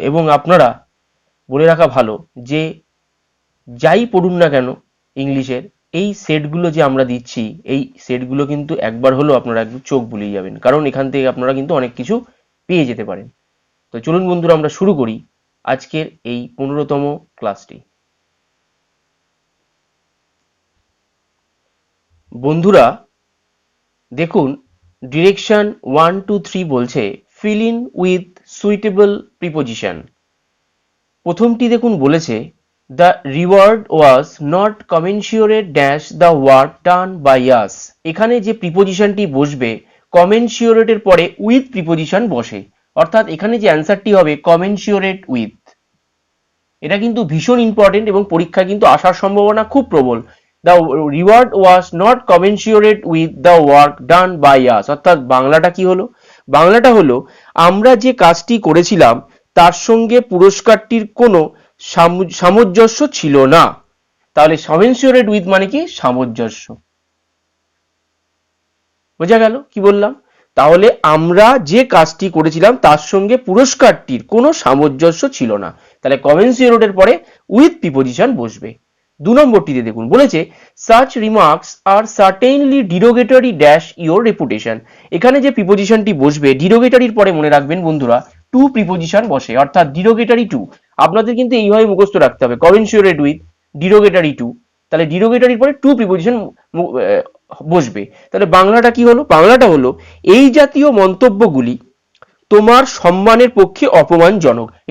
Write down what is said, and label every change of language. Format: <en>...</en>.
<bn>এবং আপনারা বলে রাখা ভালো যে যাই পড়ুন না কেন ইংলিশের, এই সেটগুলো যে আমরা দিচ্ছি, এই সেটগুলো কিন্তু একবার হলেও আপনারা একটু চোখ বুলিয়ে যাবেন, কারণ এখান থেকে আপনারা কিন্তু অনেক কিছু পেয়ে যেতে পারেন। তো চলুন বন্ধুরা, আমরা শুরু করি আজকের এই 15তম ক্লাসটি। বন্ধুরা দেখুন, ডিরেকশন 1, 2, 3 বলছে</bn> <en>fill in with suitable preposition।</en> <bn>প্রথমটি দেখুন বলেছে</bn> <en>the reward was not commensurate dash the work done by us।</en> <bn>এখানে যে প্রিপোজিশনটি বসবে, commensurate এর পরে with প্রিপোজিশন বসে, অর্থাৎ এখানে যে অ্যান্সারটি হবে commensurate with। এটা কিন্তু ভীষণ ইম্পর্টেন্ট এবং পরীক্ষায় কিন্তু আসার সম্ভাবনা খুব প্রবল।</bn> <en>The reward was not commensurate with the work done by us।</en> <bn>অর্থাৎ বাংলাটা কি হলো? বাংলাটা হলো আমরা যে কাজটি করেছিলাম তার সঙ্গে পুরস্কারটির কোনো সামঞ্জস্য ছিল না। তাহলে commensurate with মানে কি? সামঞ্জস্য। বোঝা গেল কি বললাম? তাহলে আমরা যে কাজটি করেছিলাম তার সঙ্গে পুরস্কারটির কোনো সামঞ্জস্য ছিল না। তাহলে commensurate এর পরে with প্রিপোজিশন বসবে। 2 নম্বরটিতে দেখুন বলেছে</bn> <en>such remarks are certainly derogatory dash your reputation।</en> <bn>এখানে যে প্রিপোজিশনটি বসবে derogatoryর পরে মনে রাখবেন বন্ধুরা to প্রিপোজিশন বসে, অর্থাৎ derogatory to। আপনাদের কিন্তু এইভাবে মুখস্থ রাখতে হবে, commensurate with derogatory to। তাহলে derogatoryর পরে to প্রিপোজিশন বসবে। তাহলে বাংলাটা কি হলো? বাংলাটা হলো এই জাতীয় মন্তব্যগুলি তোমার সম্মানের পক্ষে অপমানজনক।</bn>